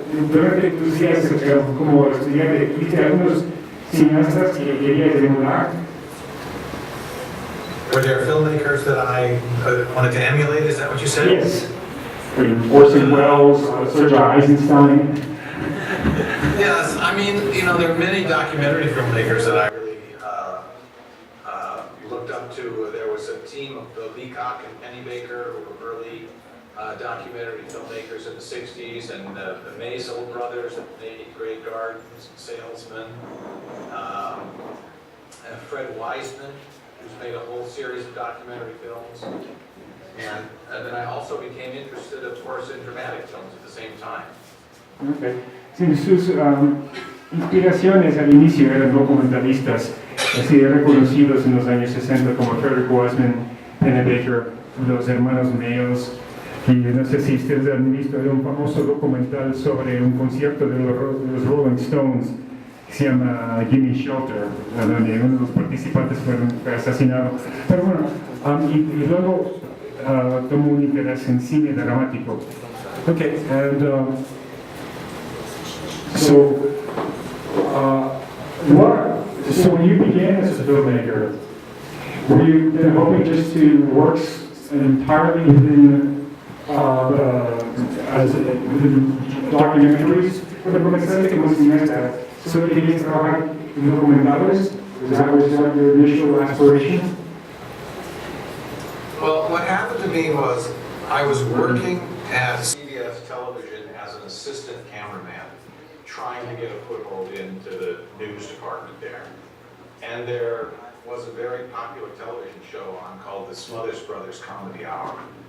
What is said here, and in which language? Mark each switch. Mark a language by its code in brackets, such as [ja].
[es] Durante tus días como estudiante, ¿viste algunos cineastas que querías emular? [en] Were there filmmakers that I wanted to emulate? Is that what you said? Yes. Orson Welles, Sergio Eisenstein? Yes, I mean, there are many documentary filmmakers that I really looked up to. There was a team of Leacock and Pennybaker, who were early documentary filmmakers in the 60s, and the Maisel brothers that made Great Gardens, Salesmen, and Fred Wiseman, who's made a whole series of documentary films. And then I also became interested, of course, in dramatic films at the same time. Okay. [es] Sí, sus inspiraciones al inicio eran documentalistas, así reconocidos en los años 60 como Frederick Wiseman, Pennebaker, los hermanos Mayos. Y no sé si ustedes han visto un famoso documental sobre un concierto de los Rolling Stones que se llama Gimme Shelter, donde uno de los participantes fue asesinado. Pero bueno, y luego tomó un interés en cine dramático. [en] Okay, and So when you began as a filmmaker, were you then hoping just to work entirely within documentaries? [es] Cuando comenzaste como cineasta, ¿solo querías trabajar en documentales? [en] Was that your initial aspiration? Well, what happened to me was I was working at CBS Television as an assistant cameraman, trying to get a foothold into the news department there. And there was a very popular television show on called the Smothers Brothers Comedy Hour.